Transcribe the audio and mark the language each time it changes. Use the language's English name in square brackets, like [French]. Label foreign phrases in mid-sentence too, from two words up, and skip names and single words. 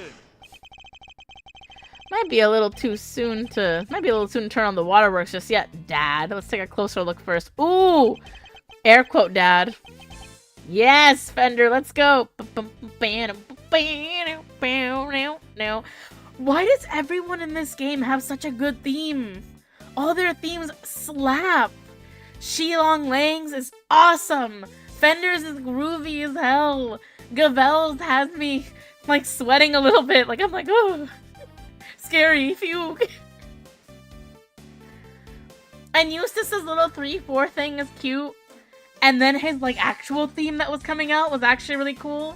[English] Might be a little soon to turn on the waterworks just yet, Dad. Let's take a closer look first. Ooh! Air quote, Dad. Yes, Fender, let's go. Why does everyone in this game have such a good theme? All their themes slap. Shilong Lang's is awesome. Fender's is groovy as hell. Gavel's has me, like, sweating a little bit. Like, I'm like, oh, scary. Phew. And Eustace's little 3-4 thing is cute. And then his, like, actual theme that was coming out was actually really cool.